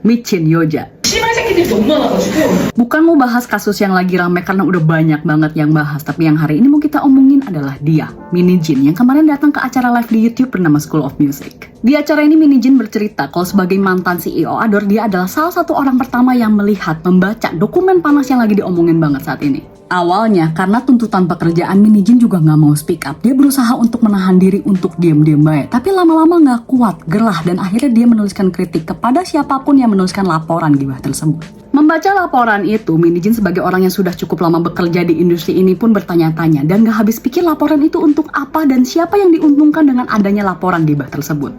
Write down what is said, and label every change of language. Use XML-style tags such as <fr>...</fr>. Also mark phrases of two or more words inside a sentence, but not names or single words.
<ko>미친 여자. 씨발 새끼들이 너무 많아가지고.</ko> <id>Bukan mau bahas kasus yang lagi rame karena udah banyak banget yang bahas, tapi yang hari ini mau kita omongin adalah dia, Mini Jin, yang kemarin datang ke acara live di YouTube bernama School of Music. Di acara ini Mini Jin bercerita kalau sebagai mantan CEO Adore, dia adalah salah satu orang pertama yang melihat, membaca dokumen panas yang lagi diomongin banget saat ini. Awalnya, karena tuntutan pekerjaan, Mini Jin juga nggak mau</id> <en>speak up.</en> <id>Dia berusaha untuk menahan diri untuk diam-diam baik. Tapi lama-lama nggak kuat, gerah, dan akhirnya dia menuliskan kritik kepada siapapun yang menuliskan laporan gibah tersebut. Membaca laporan itu, Mini Jin sebagai orang yang sudah cukup lama bekerja di industri ini pun bertanya-tanya dan gak habis pikir laporan itu untuk apa dan siapa yang diuntungkan dengan adanya laporan gibah tersebut.</id>